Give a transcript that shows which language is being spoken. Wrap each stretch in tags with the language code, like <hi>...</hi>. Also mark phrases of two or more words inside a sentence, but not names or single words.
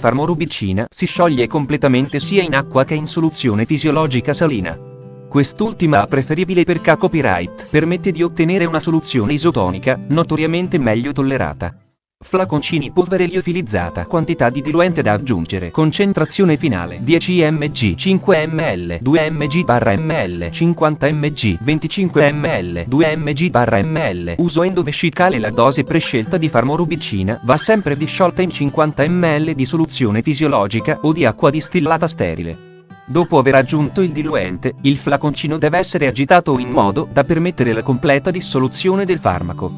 <it>Farmorubicina si scioglie completamente sia in acqua che in soluzione fisiologica salina. Quest'ultima, preferibile per copyright, permette di ottenere una soluzione isotonica, notoriamente meglio tollerata. Flaconcini. Polvere liofilizzata. Quantità di diluente da aggiungere. Concentrazione finale 10 mg, 5 ml, 2 mg/ml, 50 mg, 25 ml, 2 mg/ml. Uso endovescicale. La dose prescelta di farmorubicina va sempre disciolta in 50 ml di soluzione fisiologica o di acqua distillata sterile. Dopo aver aggiunto il diluente, il flaconcino deve essere agitato in modo da permettere la completa dissoluzione del farmaco.</it>